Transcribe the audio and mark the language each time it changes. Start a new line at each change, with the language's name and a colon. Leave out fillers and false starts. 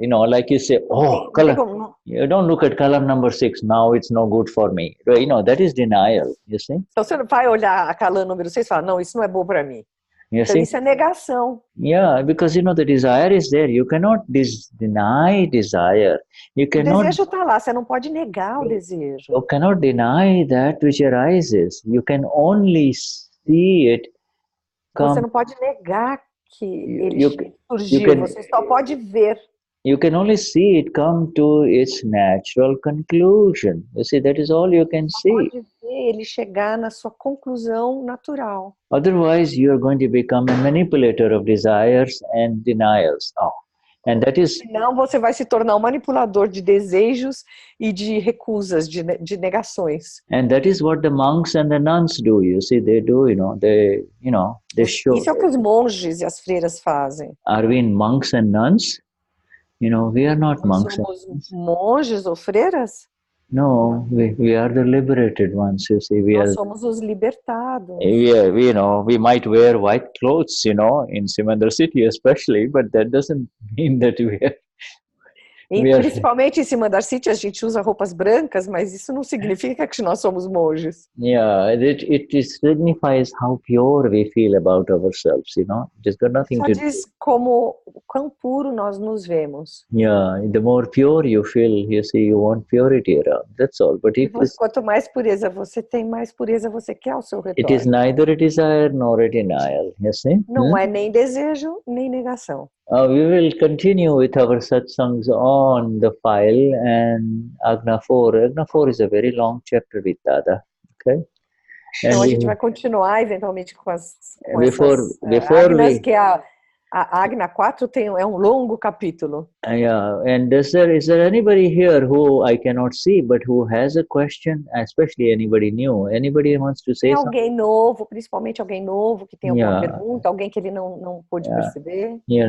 English: You know, like you say, color. You don't look at color number 6. Now it's no good for me. You know, that is denial. You see?
Portuguese: Então você não vai olhar a color número 6 e falar, não, isso não é bom para mim. Então isso é negação.
English: Yeah, because you know the desire is there. You cannot deny desire. You cannot.
Portuguese: O desejo está lá. Você não pode negar o desejo.
English: You cannot deny that which arises. You can only see it.
Portuguese: Você não pode negar que ele surgiu. Você só pode ver.
English: You can only see it come to its natural conclusion. You see, that is all you can see.
Portuguese: Pode ver ele chegar na sua conclusão natural.
English: Otherwise, you are going to become a manipulator of desires and denials. And that is.
Portuguese: Senão você vai se tornar um manipulador de desejos e de recusas, de negações.
English: And that is what the monks and the nuns do. You see, they do. They show.
Portuguese: Isso é o que os monges e as freiras fazem.
English: Are we monks and nuns? We are not monks.
Portuguese: Somos monges ou freiras?
English: No, we are the liberated ones. You see,
Portuguese: Nós somos os libertados.
English: We might wear white clothes, in Simandar city especially, but that doesn't mean that we are.
Portuguese: Principalmente em Simandar city a gente usa roupas brancas, mas isso não significa que nós somos monges.
English: Yeah, it signifies how pure we feel about ourselves, It's got nothing
Portuguese: Só
English: to
Portuguese: diz como quão puro nós nos vemos.
English: Yeah, the more pure you feel, you want purity around. That's all. But
Portuguese: quanto mais pureza você tem, mais pureza você quer ao seu redor.
English: It is neither a desire nor a denial. You see?
Portuguese: Não é nem desejo nem negação.
English: We will continue with our satsangs on the file and Agna 4. Agna 4 is a very long chapter with Dada. Okay?
Portuguese: Então a gente vai continuar eventualmente com as Agnas, que a Agna 4 é um longo capítulo.
English: Yeah, and is there anybody here who I cannot see but who has a question, especially anybody new? Anybody wants to say something?
Portuguese: Alguém novo, principalmente alguém novo que tem alguma pergunta, alguém que ele não pôde perceber?